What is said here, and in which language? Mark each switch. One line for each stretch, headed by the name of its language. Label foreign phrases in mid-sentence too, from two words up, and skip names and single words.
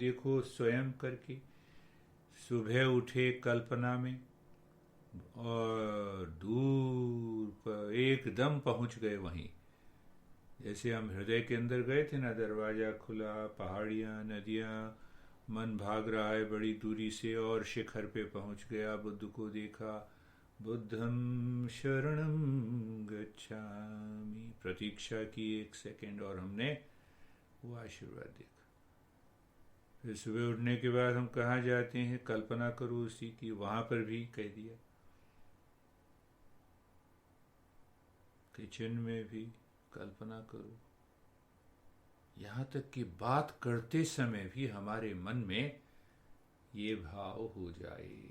Hindi: देखो, स्वयं करके सुबह उठे कल्पना में और दूर पर एकदम पहुंच गए वहीं। जैसे हम हृदय के अंदर गए थे ना, दरवाजा खुला, पहाड़ियां, नदियां, मन भाग रहा है बड़ी दूरी से, और शिखर पे पहुंच गया, बुद्ध को देखा,
Pali: बुद्धं शरणं गच्छामि,
Hindi: प्रतीक्षा की 1 सेकंड और हमने वो आशीर्वाद देखा। फिर सुबह उठने के बाद हम कहाँ जाते हैं, कल्पना करो उसी की, वहां पर भी कह दिया। किचन में भी कल्पना करो, यहां तक कि बात करते समय भी हमारे मन में ये भाव हो जाए।